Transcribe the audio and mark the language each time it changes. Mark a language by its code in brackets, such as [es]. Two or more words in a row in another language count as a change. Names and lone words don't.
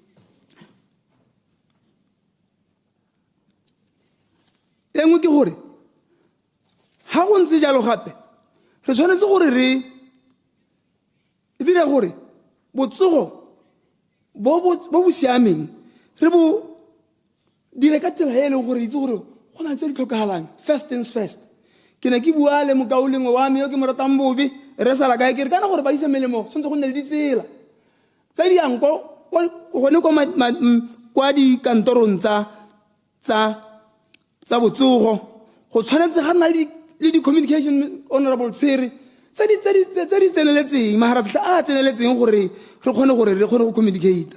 [tn] E nngwe ke gore ga go ntse jalo gape re tshwanetse gore re dire gore botsogo bo bo siameng re bo dire ka tsela e leng gore itse gore go na tse di tlhokagalang. [en] First things first, [tn] ke ne ke bua le mokaolengwe wa me yo ke mo ratang bobe re sala kae ke re kana gore ba ise melemo tshwanetse go nne le ditsela tse di yang gone kwa dikantorong tsa botsogo go tshwanetse ga nna le [en] di-communication honorable [tn] tsere tse di tseneletseng maharatlhatlha a tseneletseng gore re kgone go communicate.